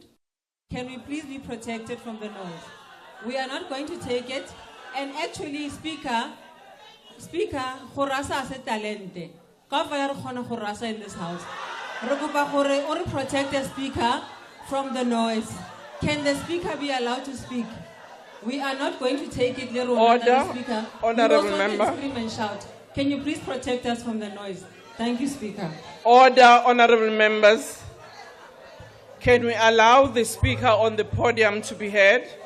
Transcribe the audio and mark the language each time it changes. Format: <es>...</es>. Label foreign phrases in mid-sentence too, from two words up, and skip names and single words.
<en>Can we please be protected from the noise? We are not going to take it. And actually, Speaker,</en> <tn>khorasa se talente. Ka fa ya re khona khorasa</tn> <en>in this house.</en> <tn>Re kopa gore o re</tn> <en>protect the Speaker from the noise. Can the Speaker be allowed to speak? We are not going to take it, Order, Speaker. Honourable We Member. also scream and shout. Can you please protect us from the noise? Thank you, Speaker. Order, Honourable Members. Can we allow the Speaker on the podium to be heard?</en>